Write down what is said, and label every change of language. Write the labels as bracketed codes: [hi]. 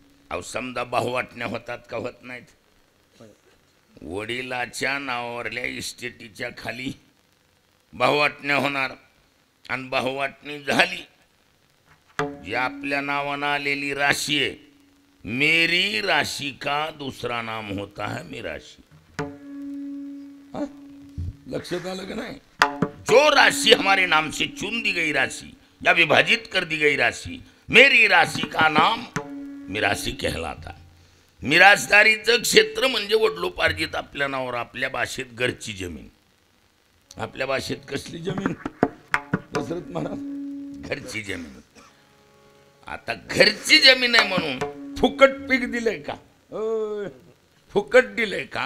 [mr] अहो समजा भाऊ वाटण्या होतात का? होत नाहीत. वडिलाच्या नावावरल्या इस्टेटीच्या खाली भाऊ वाटण्या होणार. आणि भाववाटणी झाली. जी आपल्या नावानं आलेली राशी आहे, [hi] मेरी राशि का दूसरा नाम होता है मिराशी. [mr] लक्षात आलं का नहीं? [hi] जो राशि हमारे नाम से चुन दी गई राशि या विभाजित कर दी गई राशि, मेरी राशि का नाम मिराशी कहलाता. [mr] मिरासदारीचं क्षेत्र म्हणजे वडलोपार्जित आपल्या नावावर, आपल्या भाषेत घरची जमीन. आपल्या भाषेत कसली जमीन दशरथ महाराज? घरची जमीन. आता घरची जमीन आहे म्हणून फुकट पीक दिलंय का? फुकट दिलंय का?